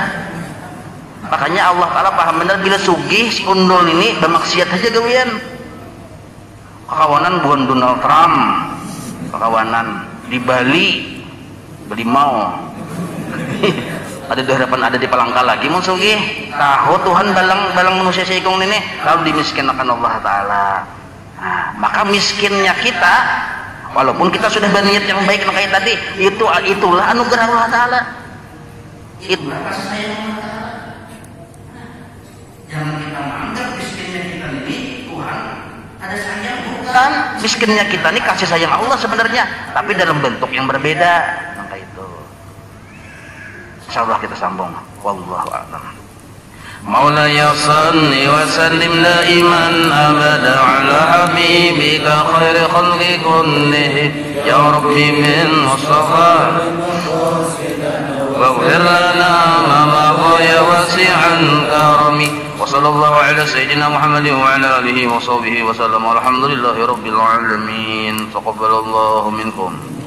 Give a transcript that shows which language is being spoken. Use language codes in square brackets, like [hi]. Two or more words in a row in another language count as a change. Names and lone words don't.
[bjn] Makanya Allah Ta'ala paham benar bila sugih si undul ini bermaksiat aja gawian. Kawanan bukan Donald Trump, kawanan di Bali, beli mau. Ada di hadapan, ada di Palangka lagi mau sugih. Tahu Tuhan balang manusia seikung ini lalu dimiskinkan Allah Ta'ala. [id] Nah, maka miskinnya kita, walaupun kita sudah berniat yang baik kayak tadi, itulah anugerah Allah Ta'ala. Itulah kasih sayang Allah Ta'ala. Jangan kita menganggap miskinnya kita ini Tuhan ada sayang, bukan. Miskinnya kita ini kasih sayang Allah sebenarnya, tapi dalam bentuk yang berbeda. Maka itu insyaallah kita sambung. [ar] والله أعلم. مولاي صل وسلم دائما أبدا على حبيبك خير خلق كله يا ربي من مصطفى واغفر لنا ما مضى يا واسع الكرم وصلى الله على سيدنا محمد وعلى آله وصحبه وسلم والحمد لله رب العالمين تقبل الله منكم.